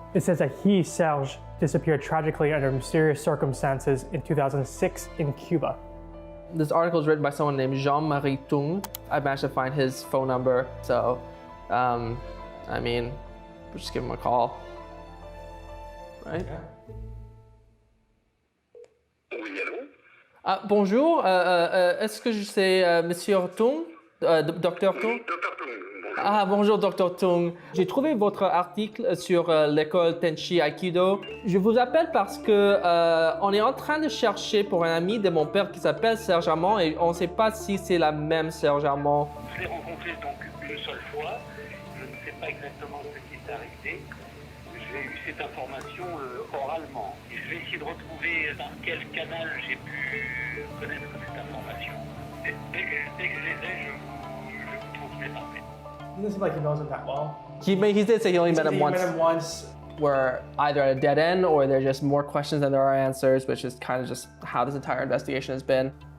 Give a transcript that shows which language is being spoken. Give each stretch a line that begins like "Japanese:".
English: It says that he, Serge, disappeared tragically under mysterious circumstances in 2006 in Cuba. This article is written by someone named Jean-Marie Tung. I managed to find his phone number, so, we'll just give him a call, right? Yeah.
French: Bonjour, est-ce que c'est Monsieur Tung, Dr Tung? Ah, bonjour, Dr Tung. J'ai trouvé votre article sur l'école Tenchi Aikido. Je vous appelle parce que on est en train de chercher pour un ami de mon père qui s'appelle Serge Armand et on ne sait pas si c'est la même Serge Armand. Je l'ai rencontré donc une seule fois. Je ne sais pas exactement ce qui est arrivé. J'ai eu cette information oralement. Et je vais essayer de retrouver par quel canal j'ai pu connaître cette information. Dès que je les ai, je vous transmets par mail.
English: It doesn't seem like he knows him that well. He did say he only met him once. He met him once. We're either at a dead end or there's just more questions than there are answers, which is kind of just how this entire investigation has been.